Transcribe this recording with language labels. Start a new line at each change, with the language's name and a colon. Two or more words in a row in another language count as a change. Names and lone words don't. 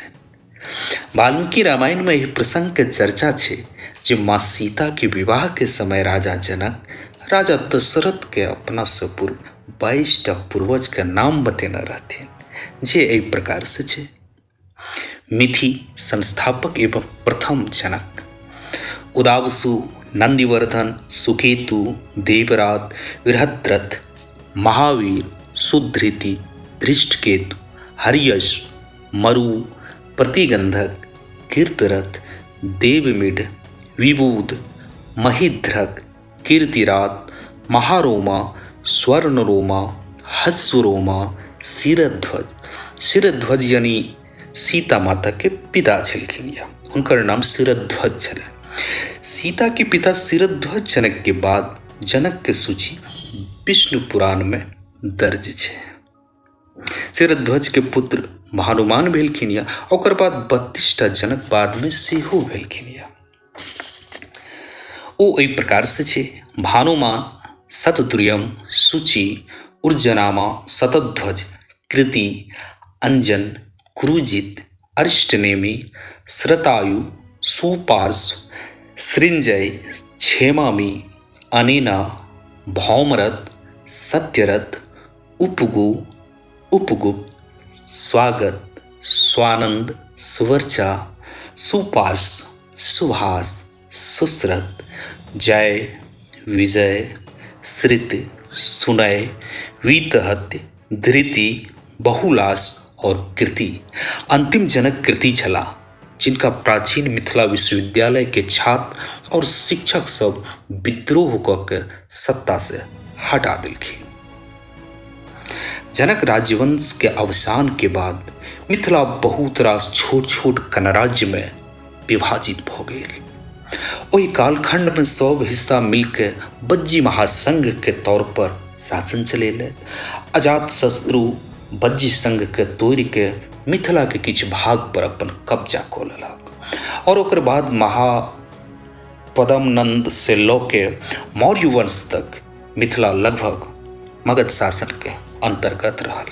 Maithili: वाल्मीकि रामायण में यह प्रसंग के चर्चा छै जे माँ सीता के विवाह के समय राजा जनक राजा दशरथ के अपना से पूर्व 22टा पूर्वज के नाम बतेने रहथिन, जे एहि प्रकार से छै। मिथि संस्थापक एवं प्रथम जनक उदावसु, नंदिवर्धन, सुकेतु, देवरात, बृहद्रथ, महावीर, सुधृति, धृष्टकेतु, हर्यश, मरु, प्रतिगंधक, कीर्तरथ, देवमिढ़, विबुध, महिध्रक, कीर्तिरात, महारोमा, स्वर्णरोमा, हस्वरोमा, शिरध्वज। शिरध्वज यानी सीता माता के पिता छलखिन यऽ, हुनकर नाम शिरध्वज छलै। सीता के पिता शिरध्वज जनक के बाद जनक के सूची विष्णु पुराण में दर्ज छै। शिरध्वज के पुत्र भानुमान भेलखिन यऽ, ओकर बाद 32टा जनक बाद में सेहो भेलखिन यऽ। ओ एहि प्रकार से छै: भानुमान, शतद्रुयम, सूची, उर्जनामा, शतध्वज, कृति, अंजन, कुरुजित, अरिष्टनेमि, श्रतायु, सुपार्श्व, सृंजय, क्षेमामी, अनेना, भौमरथ, सत्यरथ, उपगु, उपगुप्त, स्वागत, स्वानंद, सुवर्चा, सुपार्श्व, सुभाष, सुश्रत, जय, विजय, श्रित, सुनय, वीतहत्य, धृति, बहुलास और कृति। अंतिम जनक कृति छला, जिनका प्राचीन मिथिला विश्वविद्यालय के छात्र और शिक्षक सब विद्रोह कऽ के सत्ता से हटा देलखिन। जनक राजवंश के अवसान के बाद मिथिला बहुत रास छोट छोट गणराज्य में विभाजित भ गेल। ओहि कालखंड में सब हिस्सा मिलके बज्जी महासंघ के तौर पर शासन चलेलथि। अजात शत्रु बज्जी संघ के तोड़ के मिथिला के किछु भाग पर अपन कब्जा कऽ लेलक और ओकर बाद महापद्मनंद से लऽ के मौर्य वंश तक मिथिला लगभग मगध शासन के अंतर्गत रहल।